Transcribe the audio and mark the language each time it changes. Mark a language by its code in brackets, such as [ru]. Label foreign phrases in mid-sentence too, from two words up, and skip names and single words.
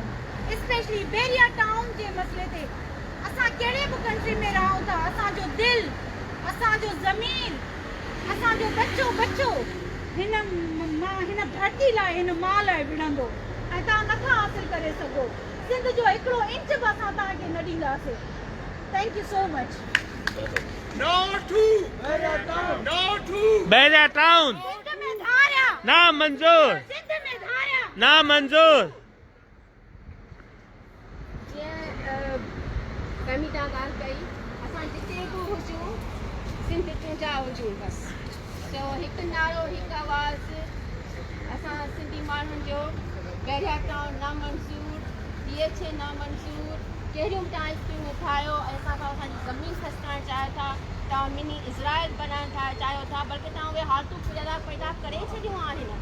[sd] स्पेशली बहरिया टाउन जे मसइले ते असां कहिड़े बि कंट्री में रहूं था, असांजो दिलि, असांजो ज़मीन, असांजो बच्चो हिन धरती लाइ, हिन मां लाइ विढ़ंदो ऐं तव्हां नथा हासिल करे सघो। सिंध जो हिकिड़ो इंच बि असां तव्हांखे न ॾींदासीं। [en] Thank you so much. No to बहरिया टाउन [sd] सिंध में धारिया ना मंजूर, सिंध में धारिया ना मंजूर। कमी तव्हां ॻाल्हि कई, असां जिते बि हुजूं सिंध चूंडा हुजूं बसि। त हिकु नारो, हिकु आवाज़ असां सिंधी माण्हुनि जो, बहरिया टाउन नामंज़ूर, DHA नामंज़ूर, कहिड़ियूं बि तव्हां स्कीमूं ठाहियो ऐं असां खां असांजी ज़मीन खसकाइणु चाहियो था, तव्हां मिनी इज़राइल बनाइणु चाहियो था, बल्कि तव्हां उहे हालतूं पैदा करे छॾियूं आहिनि।